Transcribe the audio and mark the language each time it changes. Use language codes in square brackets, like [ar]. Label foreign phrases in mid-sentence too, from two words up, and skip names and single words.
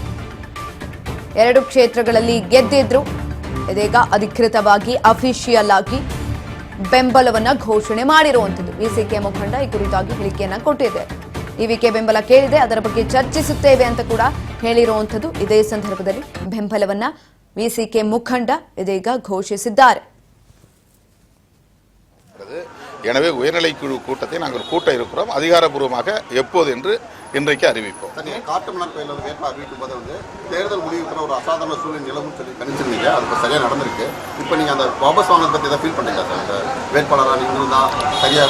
[kn] 2 ಕ್ಷೇತ್ರಗಳಲ್ಲಿ ಗೆದ್ದಿದ್ರು, ಇದೀಗ ಅಧಿಕೃತವಾಗಿ ಅಫಿಷಿಯಲ್ ಆಗಿ ಬೆಂಬಲವನ್ನ ಘೋಷಣೆ ಮಾಡಿರುವಂತದ್ದು. ವಿಸಿಕೆ ಮುಖಂಡ ಈ ಕುರಿತಾಗಿ ಹೇಳಿಕೆಯನ್ನ ಕೊಟ್ಟಿದೆ. ಟಿವಿಕೆ ಬೆಂಬಲ ಕೇಳಿದೆ, ಅದರ ಬಗ್ಗೆ ಚರ್ಚಿಸುತ್ತೇವೆ ಅಂತ ಕೂಡ ಹೇಳಿರುವಂತದ್ದು. ಇದೇ ಸಂದರ್ಭದಲ್ಲಿ ಬೆಂಬಲವನ್ನ ವಿಸಿಕೆ ಮುಖಂಡ ಇದೀಗ ಘೋಷಿಸಿದ್ದಾರೆ. [ta] எனவே உயர்நிலை குழு கூட்டத்தை நாங்கள் கூட்ட இருக்கிறோம். அதிகாரப்பூர்வமாக எப்போது என்று இன்றைக்கு அறிவிப்போம். காட்டுமன்னார் கோயிலில் வேட்பு அறிவிக்கும் போது தேர்தல் முடிவுக்கு ஒரு அசாதாரண சூழ்நிலை நிலவும் சொல்லி கணிச்சிருந்தீங்க, அது சரியாக நடந்திருக்கு. இப்போ நீங்கள் அந்த வாபஸ் வாங்கினதை பற்றி எதாவது ஃபீல் பண்ணுறீங்களா சார்? அந்த வேட்பாளராக நீங்கள் இருந்தால் சரியாக